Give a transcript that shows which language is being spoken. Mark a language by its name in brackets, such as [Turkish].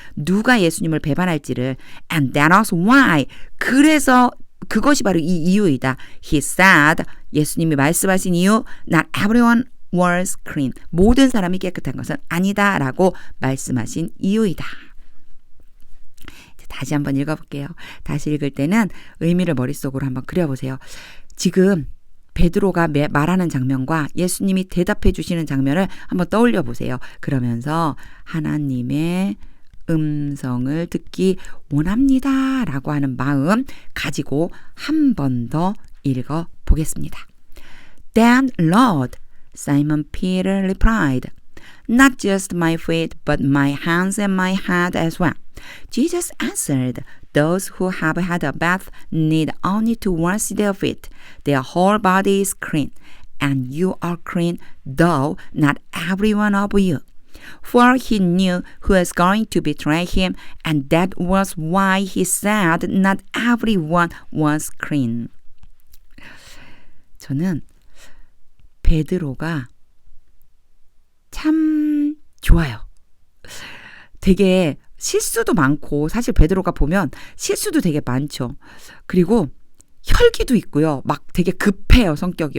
[Korean] 누가 예수님을 배반할지를. [English] And that was why. [Korean] 그래서 그것이 바로 이 이유이다. [English] He said [Korean] 예수님이 말씀하신 이유 [English] Not everyone was clean. [Korean] 모든 사람이 깨끗한 것은 아니다 라고 말씀하신 이유이다. 다시 한번 읽어볼게요. 다시 읽을 때는 의미를 머릿속으로 한번 그려보세요. 지금 베드로가 말하는 장면과 예수님이 대답해 주시는 장면을 한번 떠올려 보세요. 그러면서 하나님의 음성을 듣기 원합니다 라고 하는 마음 가지고 한 번 더 읽어 보겠습니다. [English] Then Lord, Simon Peter replied, Not just my feet, but my hands and my head as well. Jesus answered, Those who have had a bath need only to wash their feet. Their whole body is clean. And you are clean, though not every one of you. For he knew who was going to betray him, and that was why he said not everyone was clean. [Korean] 저는 베드로가 참 좋아요. 되게 실수도 많고 사실 베드로가 보면 실수도 되게 많죠. 그리고 혈기도 있고요. 막 되게 급해요, 성격이.